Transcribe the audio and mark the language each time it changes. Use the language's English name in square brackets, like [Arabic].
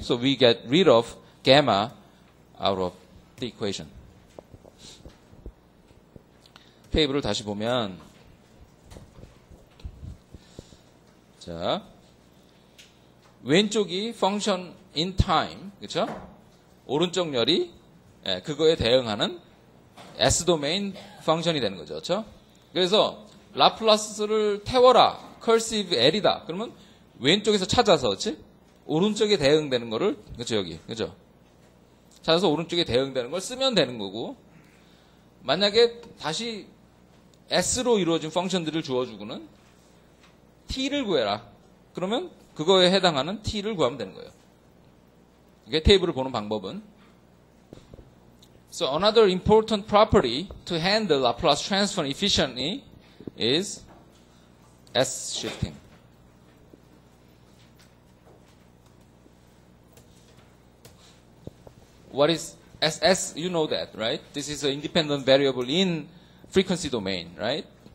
[English] So we get rid of gamma out of the equation. [Korean] 테이블을 다시 보면 자, 왼쪽이 [English] function in time, [Korean] 그렇죠? 오른쪽 열이 그거에 대응하는 S 도메인 펑션이 되는 거죠, 그렇죠? 그래서 라플라스를 태워라, cursive L이다. 그러면 왼쪽에서 찾아서, 그렇지? 오른쪽에 대응되는 거를, 그렇죠, 여기, 그렇죠? 찾아서 오른쪽에 대응되는 걸 쓰면 되는 거고, 만약에 다시 S로 이루어진 펑션들을 주어주고는 T를 구해라. 그러면 그거에 해당하는 T를 구하면 되는 거예요. 이게 테이블을 보는 방법은. [English] So another important property to handle Laplace transform efficiently is S shifting. What is SS? You know that, right? This is an independent variable in frequency domain, right?